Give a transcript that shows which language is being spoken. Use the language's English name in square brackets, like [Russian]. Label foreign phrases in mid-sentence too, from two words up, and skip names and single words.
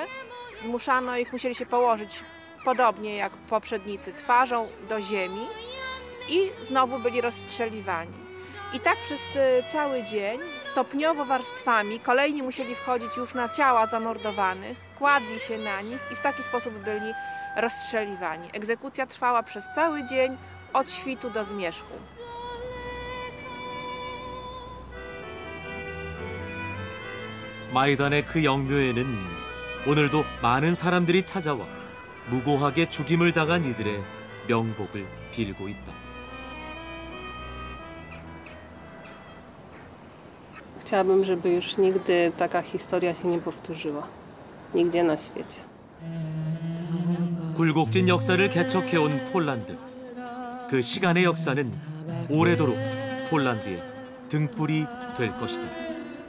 [Polish] Zmuszano ich, musieli się położyć podobnie jak poprzednicy, twarzą do ziemi i znowu byli rozstrzeliwani. I tak przez cały dzień, stopniowo warstwami, kolejni musieli wchodzić już na ciała zamordowanych, kładli się na nich i w taki sposób byli rozstrzeliwani. Egzekucja trwała przez cały dzień, od świtu do zmierzchu. [Korean] 마이단의 그 영묘에는 오늘도 많은 사람들이 찾아와 무고하게 죽임을 당한 이들의 명복을 빌고 있다. [Polish] Chciałabym, żeby już nigdy taka historia się nie powtórzyła. Nigdzie na świecie. [Korean] 굴곡진 역사를 개척해온 폴란드. 그 시간의 역사는 오래도록 폴란드의 등불이 될 것이다.